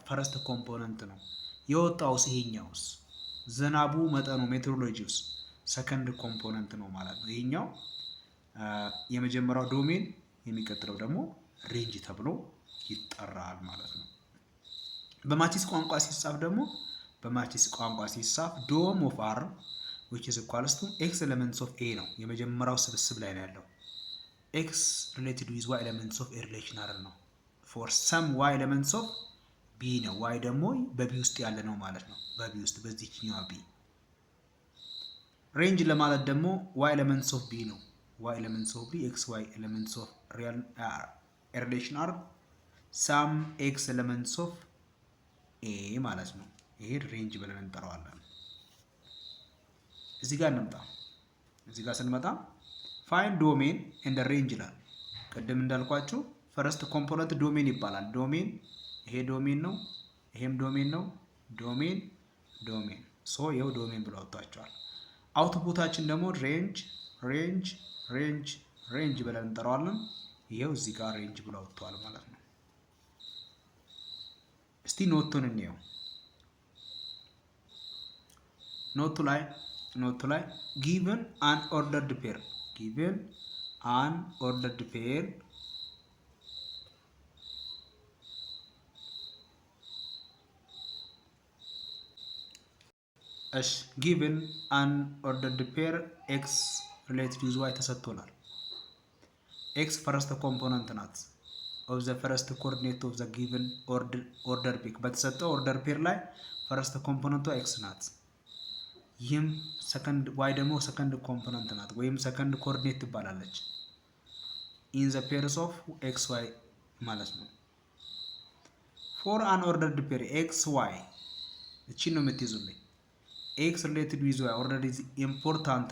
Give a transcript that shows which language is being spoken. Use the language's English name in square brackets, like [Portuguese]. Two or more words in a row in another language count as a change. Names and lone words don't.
[English] first component [Amharic] ነው። የወጣውስ ይሄኛውስ ዝናቡ መጠኑ ሜትሮሎጂውስ [English] second component [Amharic] ነው ማለት ነው። ይሄኛው የመጀመሪያው ዶሜን፣ የሚቀጥለው ደግሞ ሬንጅ ተብሎ ይጠራል ማለት ነው። በማቲስ ቋንቋ [English] ሲጻፍ dom of R which is equals to x elements of a ነው። [Amharic] የመጀመሪያው ስብስብ ላይ ነው ያለው። [English] x related with y elements of a relation R ነው። for some y elements of b ነው። [Amharic] y ደግሞ በቢ ውስጥ ያለ ነው ማለት ነው። በቢ ውስጥ በዚህኛው b። ሬንጅ ለማለት ደግሞ [English] y elements of b ነው። y elements of b x y elements of real relation R some x elements of a [Amharic] ማለት ነው። ይሄ ሬንጅ ብለን እንጠራዋለን። እዚህ ጋር ስንመጣ [English] find domain and range [Amharic] ይላል። ቅድም እንዳልኳችሁ [English] first component [Amharic] ዶሜን ይባላል። ዶሜን ይሄ ዶሜን ነው፣ ይሄም ዶሜን ነው። ዶሜን ይኸው ዶሜን ብለው አውጥቷቸዋል። አውትፑታችን ደግሞ ሬንጅ ብለን እንጠራዋለን። ይሄው እዚህ ጋር ሬንጅ ብለው አውጥቷል ማለት ነው። እስቲ ኖቱን እንየው። ኖቱ ላይ [English] given an ordered pair given an ordered pair x related with y ተሰጥቶናል። x first component ናት of the first coordinate of the given order pick በተሰጠው order pair [Amharic] ላይ ፈረስት ኮምፖነንቷ x ናት። ይህም ሰከንድ ዋይ ደግሞ [English] second component [Amharic] ናት ወይም [English] second coordinate [Amharic] ትባላለች። [English] in the pairs of x y [Amharic] ማለት ነው። [English] for an ordered pair x y [Amharic] እቺን ነው የምትይዙልኝ። [English] x related with y order is important